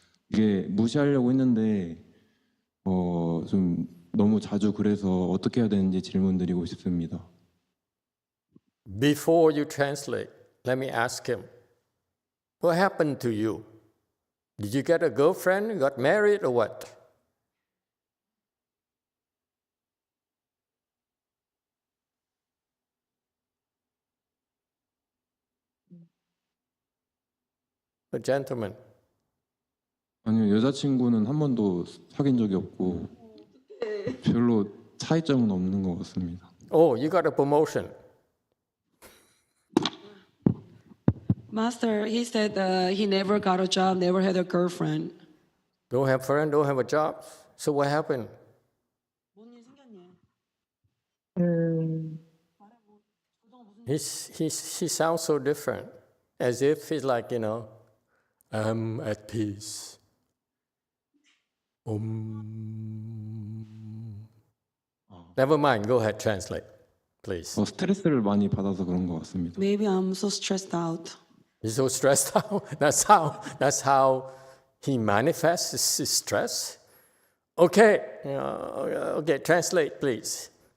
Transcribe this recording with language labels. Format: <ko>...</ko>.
<ko>이게 무시하려고 했는데 좀 너무 자주 그래서 어떻게 해야 되는지 질문드리고 싶습니다.</ko> <en>Before you translate, let me ask him, what happened to you? Did you get a girlfriend, got married, or what? A gentleman.</en> <ko>아니요, 여자친구는 한 번도 사귄 적이 없고 별로 차이점은 없는 것 같습니다.</ko> <en>Oh, you got a promotion. Master, he said he never got a job, never had a girlfriend. Don't have friend, don't have a job. So what happened? He sounds so different, as if he's like, I'm at peace. Never mind, go ahead, translate, please.</en> <ko>스트레스를 많이 받아서 그런 것 같습니다.</ko> <en>Maybe I'm so stressed out. He's so stressed out. That's how he manifests his stress. Okay, okay, translate, please.</en>